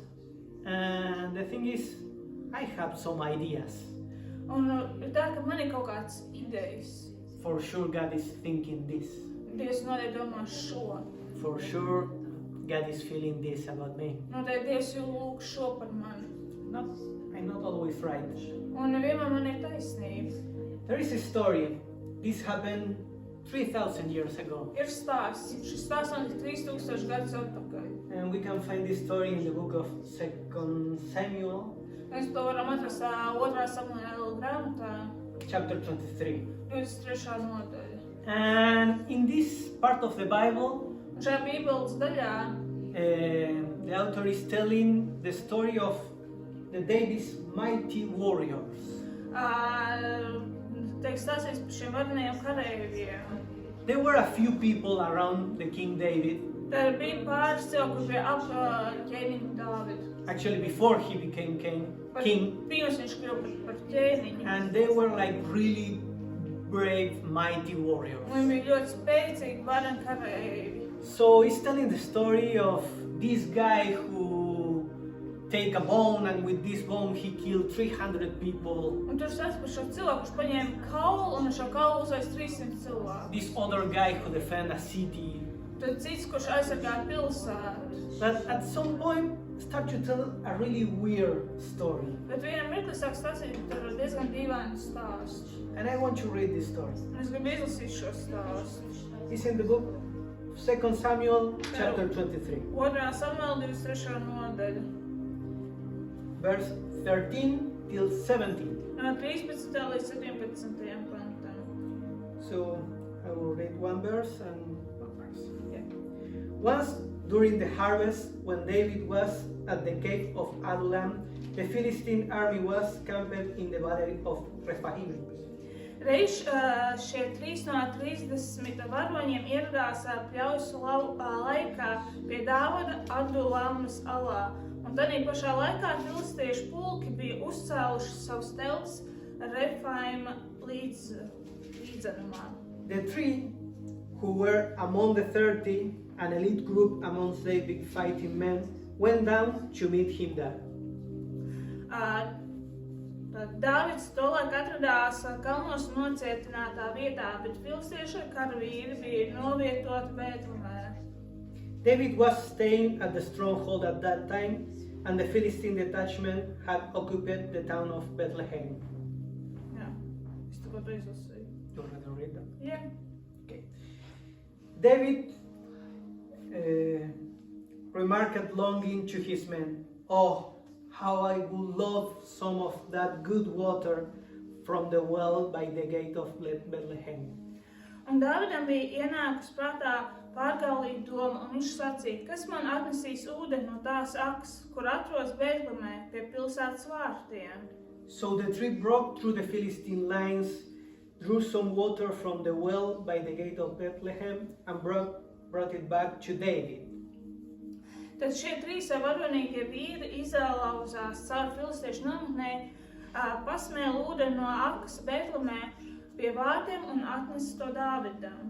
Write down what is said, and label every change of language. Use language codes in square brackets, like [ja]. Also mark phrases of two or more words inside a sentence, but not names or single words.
[en] And the thing is, I have some ideas. [lv] Un ir tā, ka man ir kaut kāds idejas. [en] For sure God is thinking this. [lv] Dievs noteikti domā šo. [en] For sure God is feeling this about me. [lv] Noteikti Dievs jau lūk šo par mani. [en] I'm not always right. [lv] Un nevienmēr man ir taisnība. [en] There is a story. This happened 3,000 years ago. [lv] Ir stāsts. Šis stāsts man ir 3000 gadus atpakaļ. [en] And we can find this story in the book of 2 Samuel, [lv] Mēs to varam atrast 2. Samuēla grāmatā, [en] chapter 23. [lv] 23. nodaļa. [en] And in this part of the Bible, [lv] Un šajā Bībeles daļā [en] the author is telling the story of the David's mighty warriors. [lv] Tiek stāstīts par šiem varenajiem kareiviem. [en] There were a few people around the King David. [lv] Tad bija pāris cilvēki, kur bija ap ķēniņu Dāvidu. [en] Actually, before he became king. [lv] Pirms viņš kļuva par ķēniņu. [en] And they were like really brave, mighty warriors. [lv] Un viņi bija ļoti spēcīgi vareni kareivi. [en] So he's telling the story of this guy who take a bone, and with this bone he killed 300 people. [lv] Un tur stāsta par šo cilvēku, kurš paņēma kaulu un ar šo kaulu uzveic 300 cilvēku. [en] This other guy who defend a city. [lv] Tad cits, kurš aizsargāja pilsētu. [en] But at some point start to tell a really weird story. [lv] Bet vienam mirkli sāk stāstīt par diezgan dīvainu stāstu. [en] And I want to read this story. [lv] Un es gribu izlasīt šo stāstu. [en] It's in the book 2 Samuel chapter 23. [lv] 2. Samuēla 23. nodaļa. [en] Verse 13 till 17. [lv] No 13. līdz 17. pantam. [en] So I will read one verse and one verse. Yeah. Once during the harvest, when David was at the cave of Adullam, the Philistine army was camped in the valley of Rephaim. [lv] Reiz šie 3 no 30 varoņiem ieradās pļaujas laikā pie Dāvida Adulamas alā. Un tādā pašā laikā filistiešu pulki bija uzcēluši savus teltis Refaima līdzenumā. [en] The three who were among the 30, an elite group amongst the big fighting men, went down to meet him there. [lv] Dāvids tolaik atradās kalnos nocietinātā vietā, bet filistiešu karavīri bija novietoti Bētlemē. [en] David was staying at the stronghold at that time, and the Philistine detachment had occupied the town of Bethlehem. [lv] Jā, es tikko to izlasīju. [en] You already read that? [lv] Jā. [en] Okay. David remarked longing to his men, "Oh, how I would love some of that good water from the well by the gate of Bethlehem." [lv] Un Dāvidam bija ienākus prātā pārgalīga doma, un viņš sacīja, kas man atnesīs ūdeni no tās akas, kur atrodas Bētlemē pie pilsētas vārtiem. [en] So the three broke through the Philistine lines, drew some water from the well by the gate of Bethlehem, and brought it back to David. [lv] Tad šie trīs varonīgie vīri izlauzās caur filistiešu nometnē, pasmēla ūdeni no akas Bētlemē pie vārtiem un atnesa to Dāvidam.